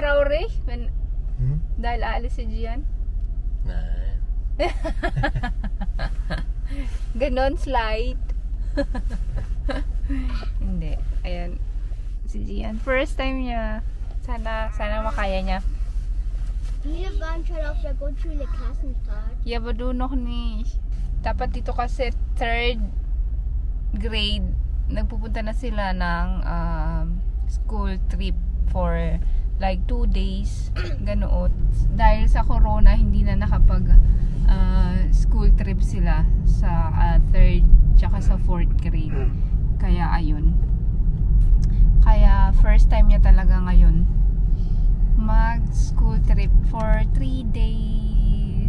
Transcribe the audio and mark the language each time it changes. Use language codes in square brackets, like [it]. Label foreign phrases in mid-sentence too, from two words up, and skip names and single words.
[tl] Aure? Dahil aalis si Gian? Nah. Ganon, slide. Hindi. Ayan. Si Gian. [en] First time [tl] niya. Sana makaya niya. [de] Wir waren schon auf der Grundschule Klassenfahrt. Ja, aber du noch nicht. [tl] Dapat dito kasi [en] 3rd grade, [tl] nagpupunta na sila ng [en] school trip for like 2 days. [tl] Ganoon. Dahil sa corona, hindi na nakapag [en] school trip [tl] sila sa 3rd tsaka sa [en] 4th grade. [tl] Kaya ayun. Kaya [en] first time [tl] niya talaga ngayon mag [en] school trip for 3 days.